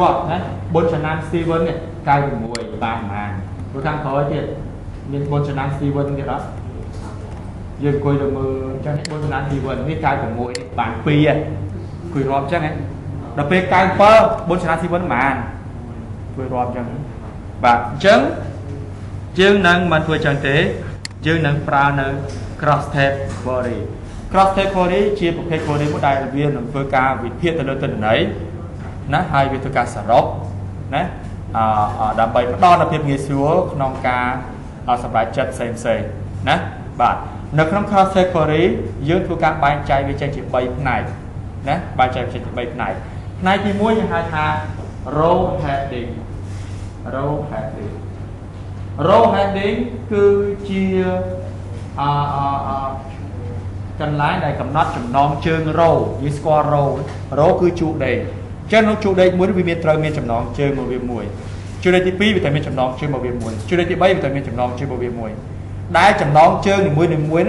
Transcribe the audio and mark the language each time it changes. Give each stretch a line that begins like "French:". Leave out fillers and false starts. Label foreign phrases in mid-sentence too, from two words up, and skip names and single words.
Khmer: រាប់ណាបុញ្ញឆ្នាំ Steven នេះ96បានប៉ុន្មានព្រោះខាងក្រោយទៀតមានបុញ្ញឆ្នាំ Steven ទៀតអត់យើងអង្គុយទៅមើលចឹងបុញ្ញឆ្នាំ Steven នេះ96នេះ បាន2ហើយអង្គុយរាប់ចឹងហ៎ដល់ពេល97បុញ្ញឆ្នាំ Steven ប៉ុន្មានអង្គុយរាប់ចឹងបាទអញ្ចឹងយើងនឹងមិនធ្វើចឹងទេយើង នឹងប្រើនៅ
English: cross tab query cross tab query
Khmer: ជាប្រភេទ query មួយដែលវានឹងធ្វើការវិភាគទៅលើទិន្នន័យណាហើយវាធ្វើការសរុបណាដើម្បីផ្ដល់នូវភាពងាយស្រួលក្នុងការសម្រេចចិត្តផ្សេងណាបាទនៅក្នុង
English: cross tab query
Khmer: យើងធ្វើការបែងចែកវាចេញជា3ផ្នែកណាបែងចែកចេញជា3ផ្នែកផ្នែកទី1យើងហៅថា
English: row heading row heading
Khmer: គឺជាកន្លែងដែលកំណត់ចំណងជើង row យើងស្គាល់ row គឺជួរដេកអញ្ចឹងនៅជួរដេកមួយវាមានត្រូវមានចំណងជើងមកវា មួយជួរដេកទី2វាតែមានចំណងជើងមកវាមួយជួរដេកទី3វាតែមានចំណងជើងមកវាមួយដែលចំណងជើងនីមួយនោះ